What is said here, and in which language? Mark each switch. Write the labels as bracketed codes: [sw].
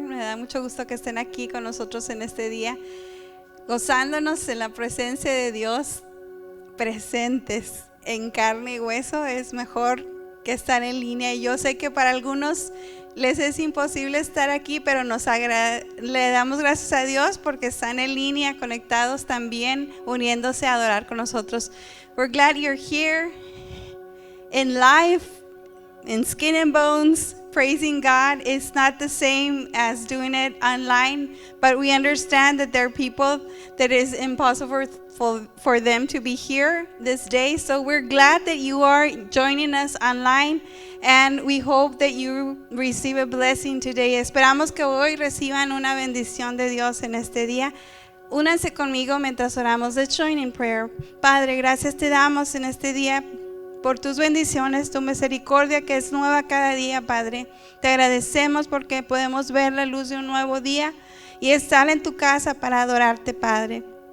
[es] Me da mucho gusto que estén aquí con nosotros en este día, gozándonos en la presencia de Dios, presentes en carne y hueso. Es mejor que estar en línea. Y yo sé que para algunos les es imposible estar aquí, pero le damos gracias a Dios porque están en línea, conectados también, uniéndose a adorar con nosotros. [en] We're glad you're here in life. In skin and bones, praising God is not the same as doing it online, but we understand that there are people that is impossible for them to be here this day. So we're glad that you are joining us online, and we hope that you receive a blessing today. [es] Esperamos que hoy reciban una bendición de Dios en este día. Únanse conmigo mientras oramos. [en] Let's join in prayer. [es] Padre, gracias te damos en este día por tus bendiciones, tu misericordia que es nueva cada día, Padre. Te agradecemos porque podemos ver la luz de un nuevo día y estar en tu casa para adorarte, Padre.